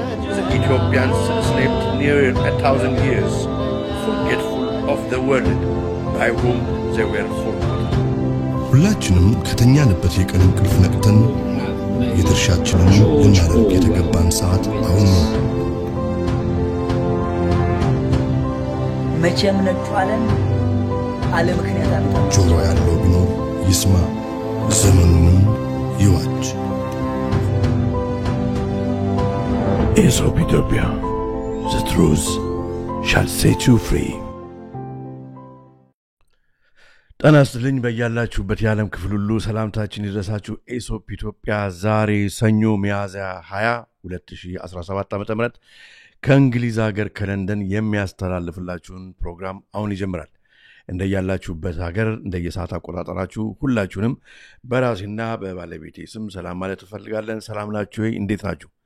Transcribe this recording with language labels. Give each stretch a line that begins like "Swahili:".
English: The Ethiopians slept near 1,000 years, forgetful of the world by whom they were forgotten.
Amharic: ሁላችንም ከተኛንበት የቀን እንቅልፍ ነቅተን የድርሻችንን ልናደርግ የተገባን ሰዓት አሁን ነው። መቼም ነጥቷለን አለ ምክንያት አምጣ። ጆሮ ያለው ቢኖር ይስማ፣ ዘመኑንም ይዋጅ።
English: Aesop Ethiopia, the truth shall set you free.
Amharic: ጤና ይስጥልኝ በያላችሁበት የዓለም ክፍል ሁሉ ሰላምታችን ይድረሳችሁ። ኤሶፕ ኢትዮጵያ ዛሬ ሰኞ ሚያዝያ 20 2017 ዓ.ም ከእንግሊዝ ሀገር ከለንደን የሚያስተላልፍላችሁን ፕሮግራም አሁን ይጀምራል። እንደያላችሁበት ሀገር እንደየሰዓት አቆጣጠራችሁ ሁላችሁንም በራሴና በባለቤቴ ስም ሰላም ማለት እፈልጋለን። ሰላም ናችሁ? እንዴት ናችሁ?